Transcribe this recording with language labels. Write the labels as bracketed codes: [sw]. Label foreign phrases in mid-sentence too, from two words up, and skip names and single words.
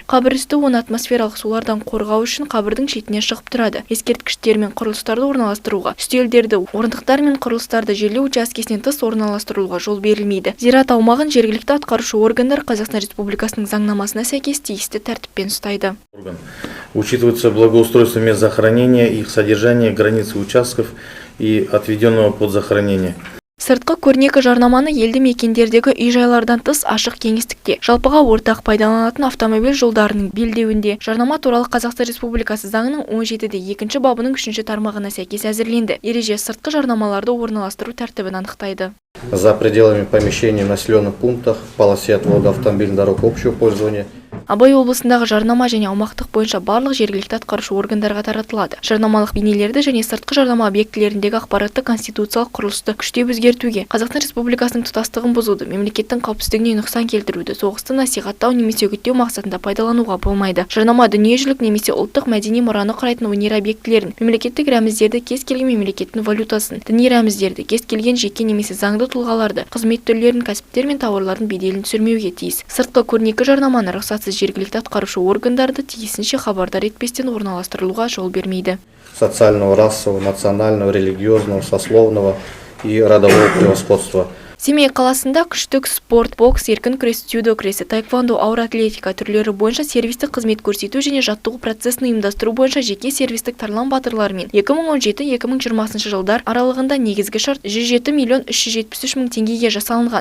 [kk] Қабір үсті 10 атмосфералық сулардан қорғау үшін қабірдің шетіне шығып тұрады. Ескерткіштер мен құрылыстарды орналастыруға, үстелдерді, орындықтар мен құрылыстарды жерлеу учаскесінен тыс орналастыруға жол берілмейді. Зират аумағын жергілікті атқарушы органдар Қазақстан Республикасының заңнамасына сәйкес тиісті тәртіппен ұстайды. [ru] Учитывается благоустройство мест захоронения, их содержание, границы участков и отведенного под захоронение. [kk] Сыртқы көрнекі жарнаманы елді мекендердегі үй-жайлардан тыс ашық кеңістікте, жалпыға ортақ пайдаланатын автомобиль жолдарының белдеуінде жарнама туралы Қазақстан Республикасы заңының 17-2 бабының 3 тармағына сәйкес әзірленді. Ереже сыртқы жарнамаларды орналастыру тәртібін анықтайды. [ru] За пределами помещений в населенных пунктах, полосе отвода автомобильных дорог общего пользования. [kk] Абай облысындағы жарнама және аумақтық бойынша барлық жергілікті атқарушы органдарға таратылады. Жарнамалық бейнелерді және сыртқы жарнама объектілеріндегі ақпаратты конституциялық құрылысты күштеп өзгертуге, Қазақстан Республикасының тұтастығын бұзуды, мемлекеттің қауіпсіздігіне нұқсан келтіруді, соғысты насихаттау немесе үгіттеу мақсатында пайдалануға болмайды. Жарнама дүниежүзілік немесе ұлттық мәдени мұраны құрайтын өнер объектілерін, мемлекеттік рәміздерді, кез келген мемлекеттің валютасын, діни рәміздерді, кез келген жеке немесе заңды тұлғаларды, қызмет түрлерін, кәсіптер мен тауарлардың беделін түсірмеуге тиіс. Сыртқы көрнекі жарнаманы рұқсатсыз жергілікті атқарушы органдарды тиісінше хабардар етпестен орналастырылуға жол бермейді. [ru] Социального, расового, национального, религиозного, сословного и родового превосходства. [kk] Семей қаласында күштік спорт, бокс, еркін күрес, дзюдо күресі, таэквондо, ауыр атлетика түрлері бойынша сервистік қызмет көрсету және жаттығу процесін ұйымдастыру бойынша жеке сервистік тарлан батырларымен 2017-2020 жылдар аралығында негізгі шарт 107 миллион 373 мың теңгеге жасалынған.